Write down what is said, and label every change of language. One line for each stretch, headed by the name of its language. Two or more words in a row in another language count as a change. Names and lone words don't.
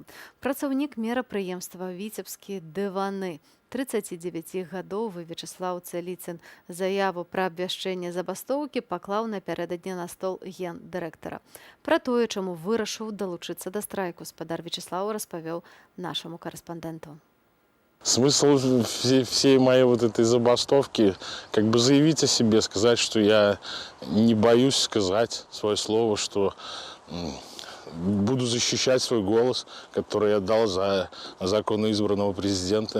Belarusian: Працаўнік мерапрыемства «Віцебскі дываны». 39 гадовы Вячеслаў Цаліцын заяву пра абвяшчэнне забастоўкі паклаў напярэдадні на стол гендырэктара. Пра тое, чаму вырашыў далучыцца да страйку, спадар Вячеслаў распавёў нашаму карэспандэнту.
Russian: Смысл всей моей вот этой забастовки как бы заявить о себе, сказать, что я не боюсь сказать свое слово, что буду защищать свой голос, который я дал за законно избранного президента.